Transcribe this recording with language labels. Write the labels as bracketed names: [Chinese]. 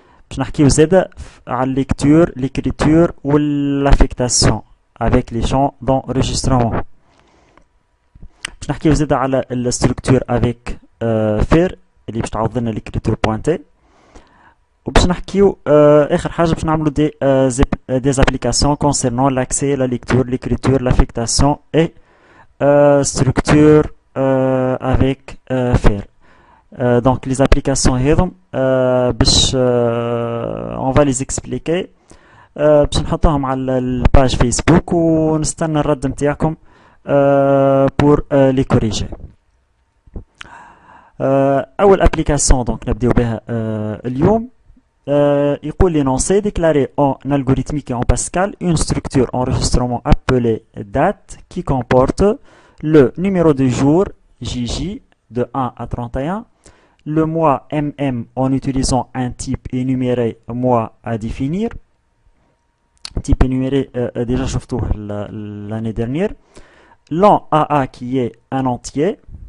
[Arabic] باش نحكيو زادا على [French] lecture, l'écriture ou l'affectation avec les champs d'enregistrement. [Arabic] باش نحكيو زادا على الستركتور avec فير اللي باش تعوض لنا [French] l'écriture pointée. [Arabic] وباش نحكيو اخر حاجه باش نعملو [French] des applications concernant l'accès, la lecture, l'écriture, l'affectation et structure avec faire. Donc les applications هذم باش on va les expliquer [Arabic] باش نحطوهم على الباج فيسبوك ونستنى الرد نتاعكم [French] pour les corriger. [Arabic] اول application donc نبداو بها اليوم. [French] يقول l'énoncé déclaré en algorithmique et en Pascal une structure enregistrement appelée date qui comporte le numéro de jour JJ de 1 à 31, le mois MM en utilisant un type énuméré mois à définir, type énuméré déjà [Arabic] شفتوه [French] l'année dernière, l'an AA qui est un entier.